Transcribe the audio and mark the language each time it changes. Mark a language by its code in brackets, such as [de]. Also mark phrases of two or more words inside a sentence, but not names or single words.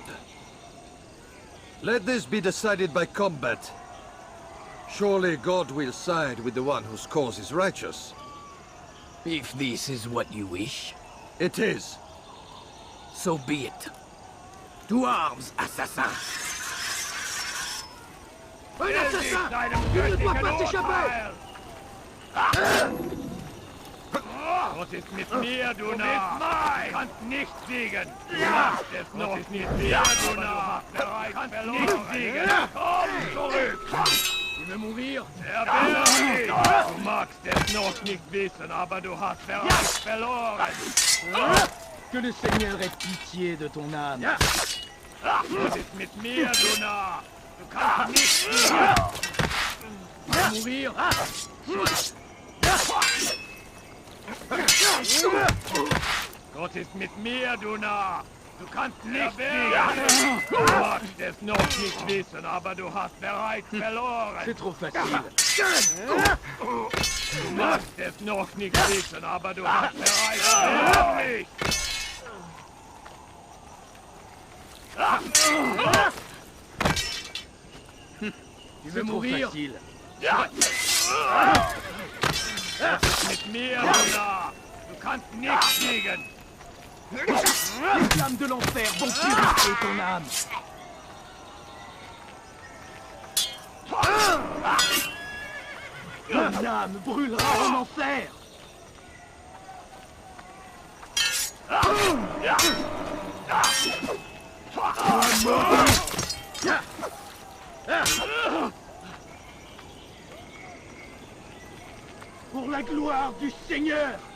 [en] Let this be decided by combat. Surely God will side with the one whose cause is righteous. If this is what you wish. It is. So be it. To arms, assassin! [fr] Un assassin! Tu ne dois pas t'échapper! [de] Was ist mit mir, du Narr? Du kannst nicht siegen! Du machst es noch mit mir, du Narr! Du kannst nicht siegen! Komm zurück! [fr] Tu veux mourir? [de] Du magst es noch nicht wissen, aber du hast bereits verloren! [fr] Que le Seigneur ait pitié de ton âme. [de] Was ist mit mir, du Narr? Du kannst nicht siegen! [fr] Tu veux mourir? [de] Gott ist mit mir, du Narr! Du kannst nicht siegen! Du magst es noch nicht wissen, aber du hast bereits verloren! [fr] C'est trop facile. [de] Du magst es noch nicht wissen, aber du hast bereits verloren! [fr] Tu veux mourir? [de] Was ist mit mir, du Narr? Du kannst nicht siegen! [fr] Les flammes de l'enfer vont purifier ton âme. Ton âme brûlera en enfer. Pour la gloire du Seigneur.